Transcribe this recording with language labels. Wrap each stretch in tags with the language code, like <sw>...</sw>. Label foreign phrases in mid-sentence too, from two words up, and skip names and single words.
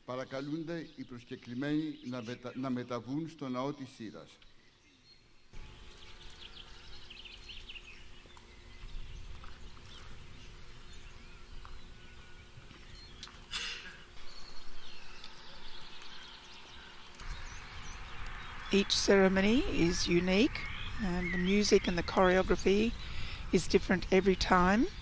<el>Παρακαλούνται οι προσκεκλημένοι να μεταβούν στο ναό της Σύρας.</el> <en>Each ceremony is unique, and the music and the choreography is different every time.</en>